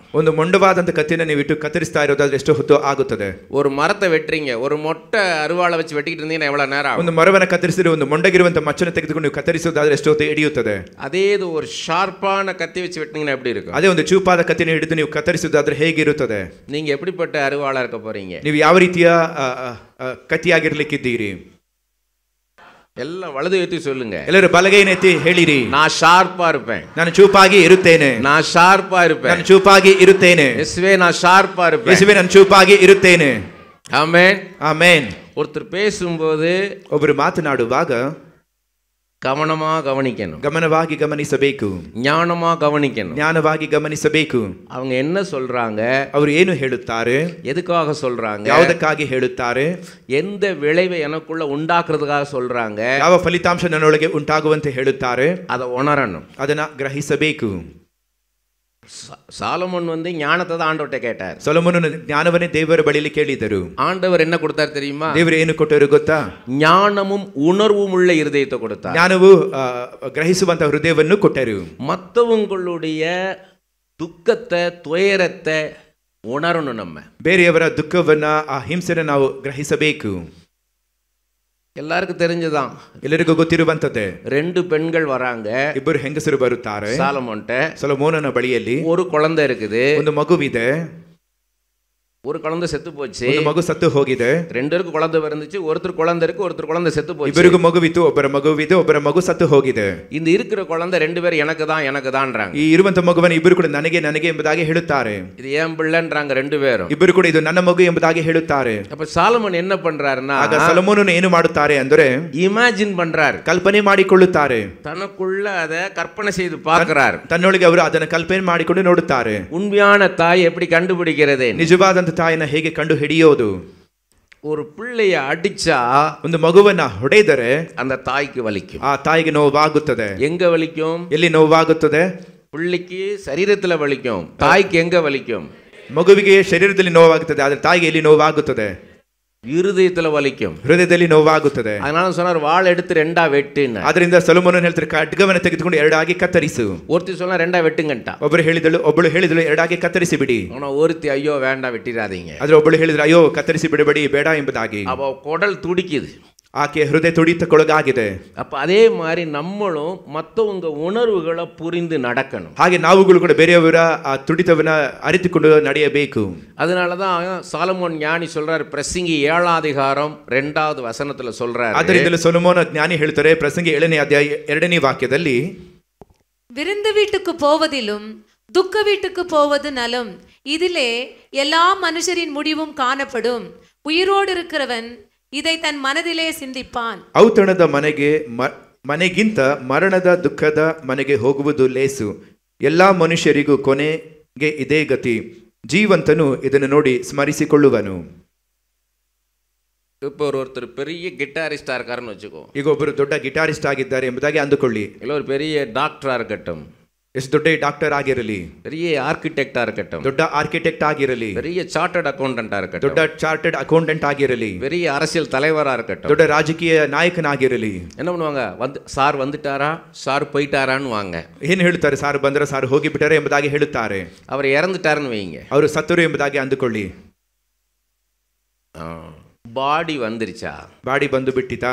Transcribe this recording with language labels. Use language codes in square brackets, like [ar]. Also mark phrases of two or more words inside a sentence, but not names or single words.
[kn] ಒಂದು ಮೊಂಡವಾದಂತ ಕತ್ತಿನ ನೀವು ಇಟ್ಟು ಕತ್ತರಿಸ್ತಾ ಇರೋದಾದ್ರೆ ಎಷ್ಟು ಹೊತ್ತು ಆಗುತ್ತದೆ? [ta] ஒரு மரத்தை வெட்டுறீங்க, ஒரு மொட்டை அருவாளை வச்சு வெட்டிக்கிட்டு இருந்தீங்கன்னா எவ்வளவு நேரம் ஆகும்? [kn] ಒಂದು ಮರವನ್ನು ಕತ್ತರಿಸಿದ್ರೆ ಒಂದು ಮೊಂಡಗಿರುವಂತ ಮಚ್ಚನ್ನು ತೆಗೆದುಕೊಂಡು ನೀವು ಕತ್ತರಿಸೋದಾದ್ರೆ ಎಷ್ಟು ಹೊತ್ತು ಹಿಡಿಯುತ್ತದೆ? [ta] அதே இது ஒரு ஷார்ப்பான கத்தி வச்சு வெட்டினீங்கன்னா எப்படி இருக்கும்? [kn] ಅದೇ ಒಂದು ಚೂಪಾದ ಕತ್ತಿನ ಹಿಡಿದು ನೀವು ಕತ್ತರಿಸೋದಾದ್ರೆ ಹೇಗಿರುತ್ತದೆ? [ta] நீங்க எப்படிப்பட்ட அருவாளா இருக்க போறீங்க? [kn] ನೀವು ಯಾವ ರೀತಿಯ ಕತ್ತಿಯಾಗಿರ್ಲಿಕ್ಕಿದ್ದೀರಿ? [ta] எல்லாம் வலது ಎತ್ತಿ சொல்லுங்க. [kn] ಎಲ್ಲರೂ ಬಲಗೈನ ಎತ್ತಿ ಹೇಳಿರಿ. [ta] நான் ஷார்ப்பா இருப்பேன், [kn] ನಾನು ಚೂಪಾಗಿ ಇರುತ್ತೇನೆ. [ta] நான் ஷார்ப்பா இருப்பேன், [kn] ನಾನು ಚೂಪಾಗಿ ಇರುತ್ತೇನೆ. [ta] இயேசுவே நான் ஷார்ப்பா இருப்பேன். [kn] ಯೇಸುವೇ ನಾನು ಚೂಪಾಗಿ ಇರುತ್ತೇನೆ. [ta] ஆமென், [kn] ಆಮೇನ್. [ta] ஒருத்தர் பேசும்போது [kn] ಒಬ್ಬರು ಮಾತನಾಡುವಾಗ [ta] கவனமா கவனிக்கணும், [kn] ಗಮನವಾಗಿ ಗಮನಿಸಬೇಕು, [ta] ஞானமா கவனிக்கணும். [kn] ಜ್ಞಾನವಾಗಿ ಗಮನಿಸಬೇಕು. [ta] அவங்க என்ன சொல்றாங்க, [kn] ಅವರು ಏನು ಹೇಳುತ್ತಾರೆ, [ta] எதுக்காக சொல்றாங்க, [kn] ಯಾವುದಕ್ಕಾಗಿ ಹೇಳುತ್ತಾರೆ, [ta] எந்த விளைவை எனக்குள்ள உண்டாக்குறதுக்காக சொல்றாங்க, [kn] ಯಾವ ಫಲಿತಾಂಶ ನನ್ನೊಳಗೆ ಉಂಟಾಗುವಂತೆ ಹೇಳುತ್ತಾರೆ, [ta] அதை உணரணும், [kn] ಅದನ್ನ ಗ್ರಹಿಸಬೇಕು. [ta] சாலமோன் ஞானத்தை தான் ஆண்டவர்கிட்ட கேட்டார். [kn] ಸೊಲೊಮೋನನು ಜ್ಞಾನವನ್ನೇ ದೇವರ ಬಳಿಯಲ್ಲಿ ಕೇಳಿದರು. [ta] ஆண்டவர் என்ன கொடுத்தார் தெரியுமா? [kn] ದೇವರು ಏನು ಕೊಟ್ಟರು ಗೊತ್ತಾ? [ta] ஞானமும் உணர்வும் உள்ள இருதயத்தை கொடுத்தார். [kn] ಜ್ಞಾನವು ಗ್ರಹಿಸುವಂತ ಹೃದಯವನ್ನು ಕೊಟ್ಟರು. [ta] மற்றவங்களுடைய துக்கத்தை துயரத்தை உணரணும். நம்ம [kn] ಬೇರೆಯವರ ದುಃಖವನ್ನ ಆ ಹಿಂಸೆನ ನಾವು ಗ್ರಹಿಸಬೇಕು. [ta] எல்லாருக்கும் தெரிஞ்சதான், [kn] ಎಲ್ಲರಿಗೂ ಗೊತ್ತಿರುವಂತದ್ದೇ. [ta] 2 பெண்கள் வராங்க, [kn] ಇಬ್ಬರು ಹೆಂಗಸರು ಬರುತ್ತಾರೆ [ta] சாலமோன்ட்ட. [kn] ಸೊಲೊಮೋನನ ಬಳಿಯಲ್ಲಿ [ta] ஒரு குழந்தை இருக்குது, [kn] ಒಂದು ಮಗುವಿದೆ. [ta] ஒரு குழந்தை செத்து போச்சு, [kn] ಒಂದು ಮಗು ಸತ್ತು ಹೋಗಿದೆ. [ta] 2 பேருக்கு குழந்தை பிறந்துச்சு, ஒருத்தர் குழந்தை இருக்கு, ஒருத்தர் குழந்தை செத்து போச்சு. [kn] ಇಬ್ಬರಿಗೂ ಮಗುವಿತ್ತು, ಒಬ್ಬರ ಮಗುವಿದೆ, ಒಬ್ಬರ ಮಗು ಸತ್ತು ಹೋಗಿದೆ. [ta] இந்த இருக்கிற குழந்தை 2 பேர் எனக்கு தான்ன்றாங்க. [kn] ಈ ಇರುವಂತ ಮಗುವನ್ನು ಇಬ್ಬರು ಕೂಡ ನನಗೆ ನನಗೆ ಎಂಬುದಾಗಿ ಹೇಳುತ್ತಾರೆ. [ta] இது ஏன் பிள்ளைன்றாங்க 2 பேரும். [kn] ಇಬ್ಬರು ಕೂಡ ಇದು ನನ್ನ ಮಗು ಎಂಬುದಾಗಿ ಹೇಳುತ್ತಾರೆ. [ta] அப்ப ಸಾಲಮೋನ್ என்ன பண்றாருன்னா, [kn] ಆಗ ಸೊಲೊಮೋನನು ಏನು ಮಾಡುತ್ತಾರೆ ಅಂದರೆ [ta] இமேஜின் பண்றாரு, [kn] ಕಲ್ಪನೆ ಮಾಡಿಕೊಳ್ಳುತ್ತಾರೆ. [ta] தனக்குள்ள அதை கற்பனை செய்து பார்க்கிறார். [kn] ತನ್ನೊಳಗೆ ಅವರು ಅದನ್ನು ಕಲ್ಪನೆ ಮಾಡಿಕೊಂಡು ನೋಡುತ್ತಾರೆ. [ta] உண்மையான தாய் எப்படி கண்டுபிடிக்கிறது? [kn] ನಿಜವಾದಂತ ತಾಯಿನ ಹೇಗೆ ಕಂಡು ಹಿಡಿಯೋದು? [ta] ஒரு பிள்ளைய அடிச்சா, [kn] ಒಂದು ಮಗುವನ್ನ ಹೊಡೆದರೆ [ta] அந்த தாய்க்கு வலிக்கும். [kn] ಆ ತಾಯಿಗೆ ನೋವಾಗುತ್ತದೆ. [ta] எங்க வலிக்கும்? [kn] ಎಲ್ಲಿ ನೋವಾಗುತ್ತದೆ? [ta] பிள்ளைக்கு சரீரத்துல வலிக்கும், தாய்க்கு எங்க வலிக்கும்? [kn] ಮಗುವಿಗೆ ಶರೀರದಲ್ಲಿ ನೋವಾಗುತ್ತದೆ, ಆದರೆ ತಾಯಿಗೆ ಎಲ್ಲಿ ನೋವಾಗುತ್ತದೆ? [ta] இருதயத்துல வலிக்கும், [kn] ಹೃದಯದಲ್ಲಿ ನೋವಾಗುತ್ತದೆ. [ta] அதனால சொன்னார், வாள் எடுத்து 2ஆ வெட்டுன்னு. [kn] ಅದರಿಂದ ಸೊಲೊಮೋನನು ಹೇಳ್ತಾರೆ, ಖಡ್ಗವನ್ನು ತೆಗೆದುಕೊಂಡು 2ಆಗಿ ಕತ್ತರಿಸು. [ta] ஒருத்தி சொன்னா 2ஆ வெட்டுங்கன்ட்டா. [kn] ಒಬ್ಬಳು ಹೇಳಿದಳು 2ಆಗಿ ಕತ್ತರಿಸಿ ಬಿಡಿ. [ta] ஆனா ஒருத்தி ஐயோ வேண்டாம் வெட்டிடாதீங்க. [kn] ಆದ್ರೆ ಒಬ್ಬಳು ಹೇಳಿದ್ರು, ಅಯ್ಯೋ ಕತ್ತರಿಸಿ ಬಿಡಬೇಡಿ, ಬೇಡ ಎಂಬುದಾಗಿ. [ta] அவ குடல் துடிக்குது, [kn] ಆಕೆ ಹೃದಯ ತುಡಿತಕ್ಕೊಳಗಾಗಿದೆ. [ta] அப்ப அதே மாதிரி நம்மளும் மற்றவங்க உணர்வுகளை புரிந்து நடக்கணும். [kn] ಹಾಗೆ ನಾವುಗಳು ಕೂಡ ಬೇರೆಯವರ ಆ ತುಡಿತವನ್ನ ಅರಿತುಕೊಂಡು ನಡೆಯಬೇಕು. [ta] அதனாலதான் சாலமோன் ஞானி சொல்றாரு, பிரசங்கி 7ஆம் அதிகாரம் 2வது வசனத்துல சொல்றாரு. [kn] ಅದರಿಂದಲೇ ಸೊಲೊಮೋನ ಜ್ಞಾನಿ ಹೇಳ್ತಾರೆ, ಪ್ರಸಂಗಿ 7ನೇ ಅಧ್ಯಾಯ 2ನೇ ವಾಕ್ಯದಲ್ಲಿ, [ta] விருந்து வீட்டுக்கு போவதிலும் துக்க வீட்டுக்கு போவது நலம், இதிலே எல்லா மனுஷரின் முடிவும் காணப்படும். உயிரோடு இருக்கிறவன் இதை தன் மனதிலே சிந்திப்பான். [kn] ಔತಣದ ಮನೆಗಿಂತ ಮರಣದ ದುಃಖದ ಮನೆಗೆ ಹೋಗುವುದು ಲೇಸು. ಎಲ್ಲಾ ಮನುಷ್ಯರಿಗೂ ಕೊನೆಗೆ ಇದೇ ಗತಿ. ಜೀವಂತನು ಇದನ್ನು ನೋಡಿ ಸ್ಮರಿಸಿಕೊಳ್ಳುವನು. [ta] இப்போ ஒருத்தர் பெரிய கிட்டாரிஸ்டா இருக்காருன்னு வச்சுக்கோ. [kn] ಈಗ ಒಬ್ಬರು ದೊಡ್ಡ ಗಿಟಾರಿಸ್ಟ್ ಆಗಿದ್ದಾರೆ ಎಂಬುದಾಗಿ ಅಂದುಕೊಳ್ಳಿ. [ta] ಇಲ್ಲ ஒரு பெரிய டாக்டரா இருக்கட்டும், [kn] ಎಷ್ಟು ದೊಡ್ಡ ಡಾಕ್ಟರ್ ಆಗಿರಲಿ, [ta] பெரிய ஆர்கிடெக்டா இருக்கட்டும், [kn] ದೊಡ್ಡ ಆರ್ಕಿಟೆಕ್ಟ್ ಆಗಿರಲಿ, [ta] பெரிய [en] chartered accountant [ta] இருக்கட்டும், [kn] ದೊಡ್ಡ [en] chartered accountant [kn] ಆಗಿರಲಿ, [ta] பெரிய அரசியல் தலைவரா இருக்கட்டும், [kn] ದೊಡ್ಡ ರಾಜಕೀಯ ನಾಯಕನಾಗಿರಲಿ, [ta] என்ன பண்ணுவாங்க? சார் வந்துட்டாரா, சார் போயிட்டாரான்னு வாங்க. [kn] ಏನ್ ಹೇಳ್ತಾರೆ? ಸಾರ್ ಬಂದ್ರೆ ಸಾರ್ ಹೋಗಿಬಿಟ್ಟರೆ ಎಂಬುದಾಗಿ ಹೇಳುತ್ತಾರೆ. [ta] அவர் இறந்துட்டாருன்னு வைங்க, [kn] ಅವರು ಸತ್ತರು ಎಂಬುದಾಗಿ ಅಂದುಕೊಳ್ಳಿ. [ta] பாடி வந்துருச்சா? [kn] ಬಾಡಿ ಬಂದು ಬಿಟ್ಟಿತಾ?